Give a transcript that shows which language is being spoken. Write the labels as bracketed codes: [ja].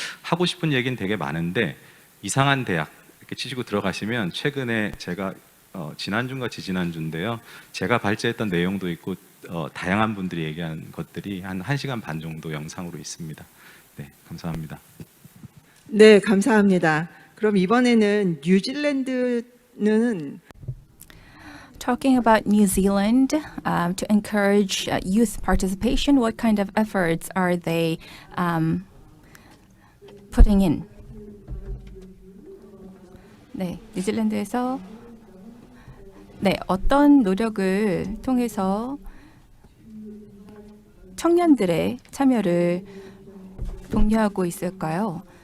[ko] 하고 싶은 얘기는 되게 많은데 이상한 대학 이렇게 치시고 들어가시면 최근에 제가 지난주인가 지지난주인데요. 제가 발제했던 내용도 있고 다양한 분들이 얘기한 것들이 한 1시간 반 정도 영상으로 있습니다. 네, 감사합니다. 네, 감사합니다. 그럼 이번에는 뉴질랜드는 [en] Talking about New Zealand, to encourage youth participation, what kind of efforts are they putting in? [ko] 네, 뉴질랜드에서 어떤 노력을 통해서 청년들의 참여를 독려하고 있을까요?